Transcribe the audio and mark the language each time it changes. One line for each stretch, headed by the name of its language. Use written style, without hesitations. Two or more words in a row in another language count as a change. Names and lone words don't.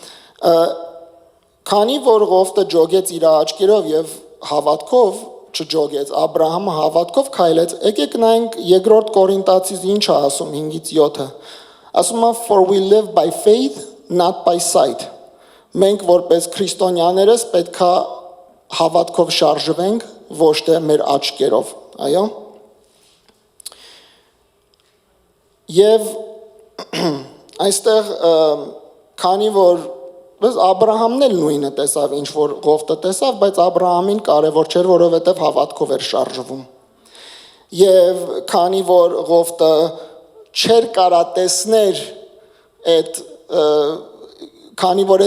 Armenian: Քանի որ Ղովտը ջոգեց իր աչքերով եւ հավատքով չջոգեց, Աբրահամը հավատքով քայլեց։ Եկեք նայենք երկրորդ Կորինթացիս ինչ է ասում 5-ից 7-ը։ Ասում է
English: for we live by faith not by sight.
Armenian: Մենք որպես քրիստոնյաներս պետքա հավատքով շարժվենք, ոչ թե մեր աչքերով, այո։ Եվ այստեղ քանի որ Աբրահամն էլ նույնը տեսավ, ինչ որ Ղովտը տեսավ, բայց Աբրահամին կարևոր չէր, որովհետև հավատքով էր շարժվում։ Եվ քանի որ Ղովտը չէր կարա տեսներ այդ քանի որ